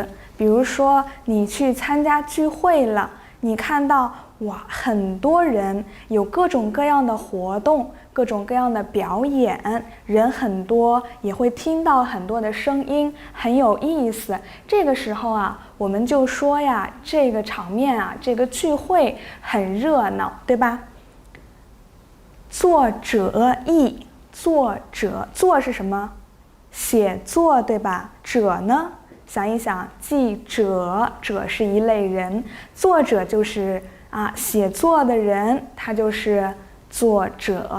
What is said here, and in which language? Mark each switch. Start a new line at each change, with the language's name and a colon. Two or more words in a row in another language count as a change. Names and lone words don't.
Chinese: 比如說，你去參加聚會了，你看到哇，很多人，有各種各樣的活動，各種各樣的表演，人很多，也會聽到很多的聲音，很有意思。這個時候啊，我們就說呀，這個場面啊，這個聚會很熱鬧，對吧？作者意，作者，作是什麼？寫作，對吧？者呢？想一想，記者，者是一類人，作者就是寫作的人，他就是作者。